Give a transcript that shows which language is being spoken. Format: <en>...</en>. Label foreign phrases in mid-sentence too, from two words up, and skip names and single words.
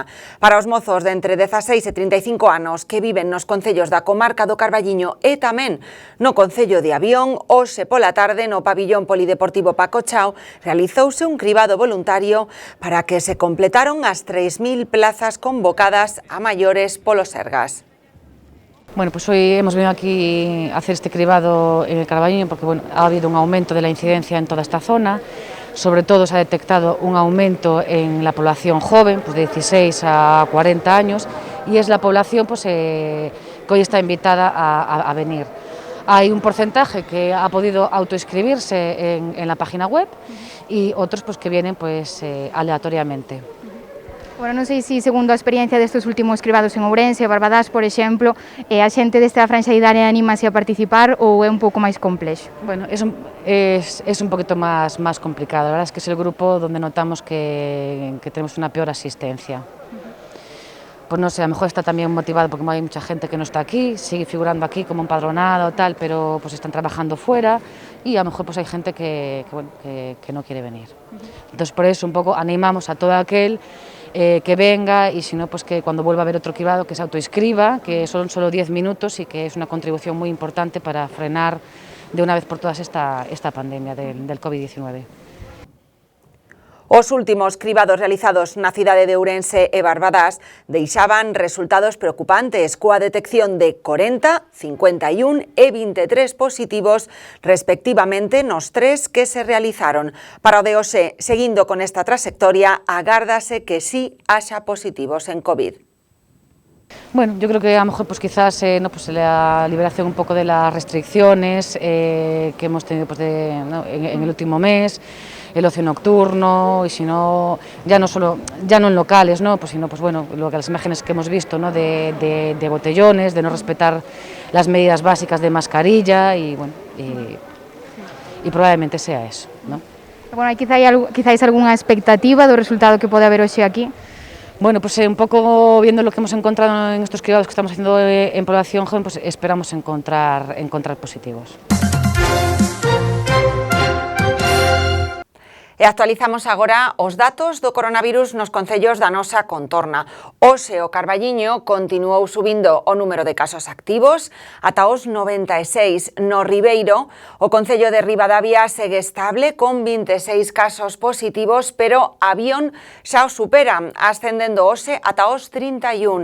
<gl>Para os mozos de entre 16 e 35 anos que viven nos concellos da comarca do Carballiño e tamén no concello de Avión, hoxe pola tarde no pabillón polideportivo Paco Chao realizouse un cribado voluntario para que se completaron as 3.000 plazas convocadas a maiores polo Sergas.</gl> <es>Bueno, pues hoy hemos venido aquí a hacer este cribado en el Carballiño porque bueno, ha habido un aumento de la incidencia en toda esta zona, sobre todo se ha detectado un aumento en la población joven, pues de 16 a 40 años, y es la población pues, que hoy está invitada a venir. Hay un porcentaje que ha podido autoinscribirse en la página web y otros pues, que vienen pues, aleatoriamente.</es> <gl>Bueno, non sei se, segundo a experiencia destes últimos cribados en Ourense, Barbadás, por exemplo, a xente desta franxa idaria anímase a participar ou é un pouco máis complexo?</gl> <es>Bueno, es un poquito más complicado. La verdad es que es el grupo donde notamos que tenemos una peor asistencia. Pues no sé, a lo mejor está también motivado porque hay mucha gente que no está aquí, sigue figurando aquí como empadronado tal, pero pues están trabajando fuera y a lo mejor pues hay gente que no quiere venir. Entonces por eso un poco animamos a todo aquel que venga y si no, pues que cuando vuelva a haber otro cribado que se autoinscriba, que son solo 10 minutos y que es una contribución muy importante para frenar de una vez por todas esta pandemia del COVID-19.</es> <gl>Os últimos cribados realizados na cidade de Ourense e Barbadás deixaban resultados preocupantes coa detección de 40, 51 e 23 positivos respectivamente nos tres que se realizaron. Para o de hoxe, seguindo con esta trayectoria, agárdase que sí haxa positivos en COVID.</gl> <es>Bueno, yo creo que a lo mejor pues quizás pues la liberación un poco de las restricciones que hemos tenido pues, en el último mes, el ocio nocturno y si no, ya no en locales, ¿no? Pues sino pues bueno, las imágenes que hemos visto, ¿no? de botellones, de no respetar las medidas básicas de mascarilla y bueno, y probablemente sea eso, ¿no?</es> <gl>Bueno, quizás algunha expectativa do resultado que pode haber hoxe aquí?</gl> <es>Bueno, pues un poco viendo lo que hemos encontrado en estos cribados que estamos haciendo en población joven, pues esperamos encontrar positivos.</es> <gl>E actualizamos agora os datos do coronavirus nos concellos da nosa contorna. Hoxe o Carballiño continuou subindo o número de casos activos ata os 96. No Ribeiro, o concello de Ribadavia segue estable con 26 casos positivos, pero Avión xa o supera, ascendendo hoxe ata os 31.</gl>